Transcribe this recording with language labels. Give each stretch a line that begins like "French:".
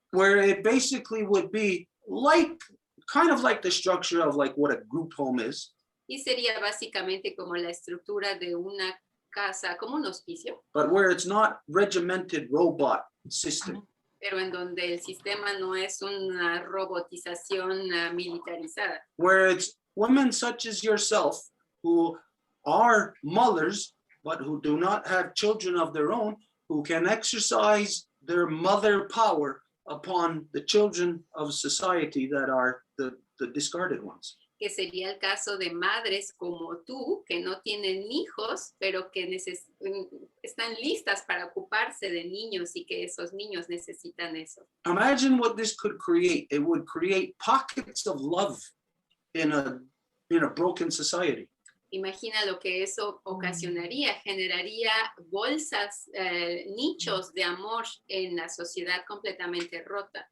English: Where it basically would be like, kind of like the structure of like what a group home is.
Spanish: Y sería básicamente como la estructura de una casa, como un hospicio,
English: But where it's not regimented robot system.
Spanish: pero en donde el sistema no es una robotización militarizada.
English: Where it's women such as yourself who are mothers, but who do not have children of their own, who can exercise their mother power upon the children of society that are the discarded ones.
Spanish: Que sería el caso de madres como tú, que no tienen hijos, pero que están listas para ocuparse de niños y que esos niños necesitan eso.
English: Imagine what this could create. It would create pockets of love in a broken society.
Spanish: Imagina lo que eso ocasionaría, generaría bolsas, nichos de amor en la sociedad completamente rota.